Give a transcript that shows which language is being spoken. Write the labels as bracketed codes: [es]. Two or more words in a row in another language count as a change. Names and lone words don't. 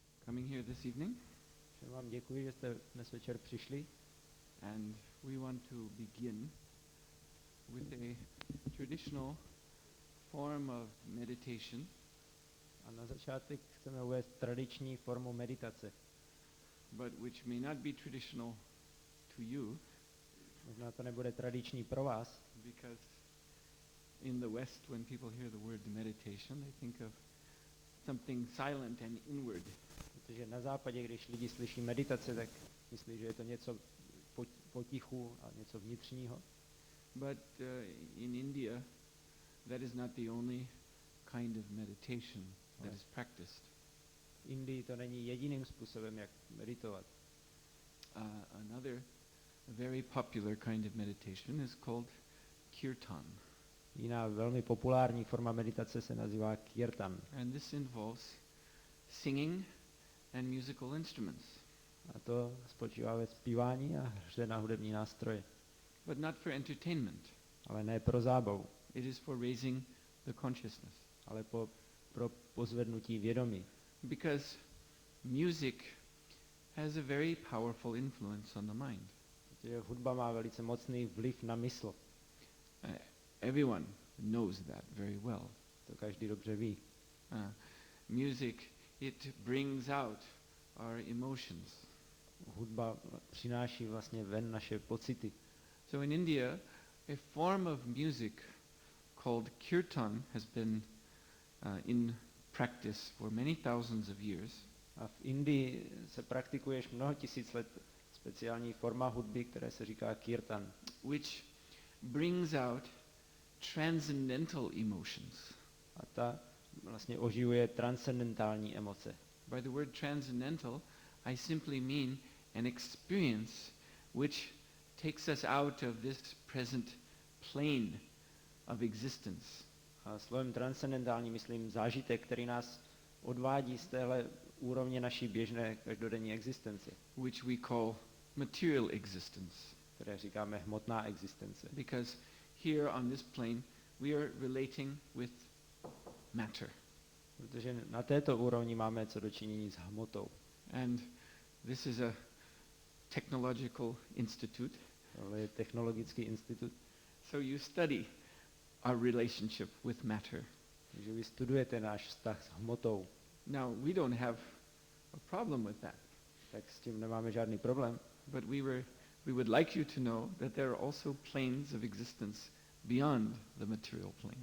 [en] coming here this evening. [cs] Všem vám děkuji, že jste dnes večer přišli. [en] And we want to begin with a traditional form of meditation. [cs] A na začátek chceme uvést tradiční formu meditace. [en] But which may not be traditional to you. [cs] Možná to nebude tradiční pro vás. [en] Because in the West, when people hear the word meditation, they think of something silent and inward. [cs] Protože na západě, když lidi slyší meditace, tak myslí, že je to něco potichu a něco vnitřního. [en] But in India, that is not the only kind of meditation that is practiced. [cs] V Indii to není jediným způsobem, jak meditovat. [en] Another very popular kind of meditation is called kirtan. [cs] Jiná velmi populární forma meditace se nazývá kirtan. [en] And this involves singing and musical instruments. [cs] A to spočívá ve zpívání a hře na hudební nástroje. [en] But not for entertainment. [cs] Ale ne pro zábavu. [en] It is for raising the consciousness. [cs] Ale pro pozvednutí vědomí. [en] Because music has a very powerful influence on the mind. [cs] Protože hudba má velice mocný vliv na mysl. [en] Everyone knows that very well. [cs] To každý dobře ví. [en] Music, it brings out our emotions. [cs] Hudba přináší vlastně ven naše pocity. [en] So in India, a form of music called kirtan has been in practice for many thousands of years. [cs] A v Indii se praktikuje již mnoho tisíc let speciální forma hudby, které se říká kirtan. [en] Which brings out transcendental emotions. [cs] A ta vlastně oživuje transcendentální emoce. [en] By the word transcendental, I simply mean an experience which takes us out of this present plane of existence. [cs] A slovem transcendentální myslím zážitek, který nás odvádí z téhle úrovně naší běžné každodenní existence. [en] Which we call material existence. [cs] Které říkáme hmotná existence. [en] Because here on this plane we are relating with matter. [cs] Protože na této úrovni máme co dočinění s hmotou. [en] And this is a technological institute. [cs] To je technologický institut. [en] So you study our relationship with matter. [cs] Takže vy studujete náš vztah s hmotou. [en] Now we don't have a problem with that. [cs] Tak s tím nemáme žádný problém. [en] But we would like you to know that there are also planes of existence beyond the material plane.